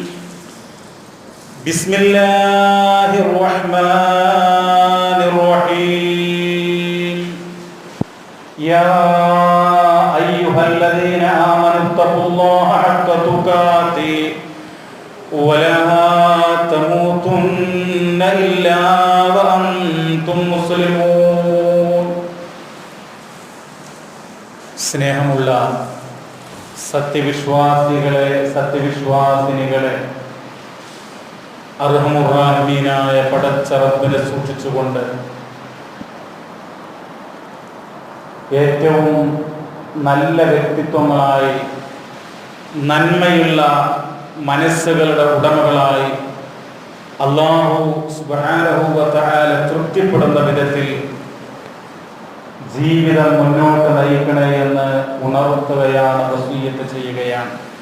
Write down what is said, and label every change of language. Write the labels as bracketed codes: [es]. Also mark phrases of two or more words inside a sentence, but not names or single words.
[ar] بسم الله الرحمن الرحيم يا أيها الذين آمنوا اتقوا الله حق تقاته ولا تموتن إلا وأنتم مسلمون [ml] സ്നേഹമുള്ള സത്യവിശ്വാസികളെ സത്യവിശ്വാസിനികളെ അർഹമുർറാഹിമീനായ പടച്ച റബ്ബിനെ സൂക്ഷിച്ചുകൊണ്ട് ഏറ്റവും നല്ല വ്യക്തിത്വങ്ങളായി നന്മയുള്ള മനസ്സുകളുടെ ഉടമകളായി അല്ലാഹു [ar] سبحانه وتعالى [ml] തൃപ്തിപ്പെടുന്ന വിധത്തിൽ ജീവിതം മുന്നോട്ട് നയിക്കണേ എന്ന് ഉണർത്തുകയാണ്, വസിയ്യത്ത് ചെയ്യുകയാണ്.